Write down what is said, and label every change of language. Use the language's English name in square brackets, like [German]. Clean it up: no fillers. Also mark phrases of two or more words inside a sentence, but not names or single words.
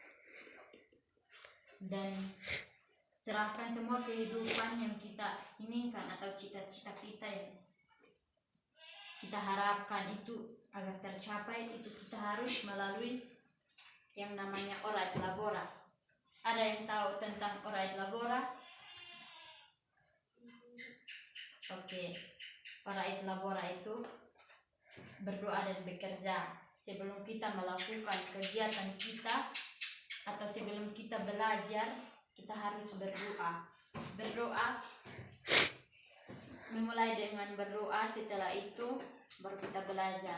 [Indonesian] dan serahkan semua kehidupan yang kita inginkan atau cita-cita kita yang kita harapkan itu agar tercapai, itu kita harus melalui yang namanya [Latin] Ora et Labora. [Indonesian] Ada yang tahu tentang [Latin] Ora et Labora? [Indonesian] Oke. [Latin] Ora et Labora [Indonesian] itu berdoa dan bekerja. Sebelum kita melakukan kegiatan kita atau sebelum kita belajar, kita harus berdoa. Berdoa, memulai dengan berdoa, setelah itu baru kita belajar.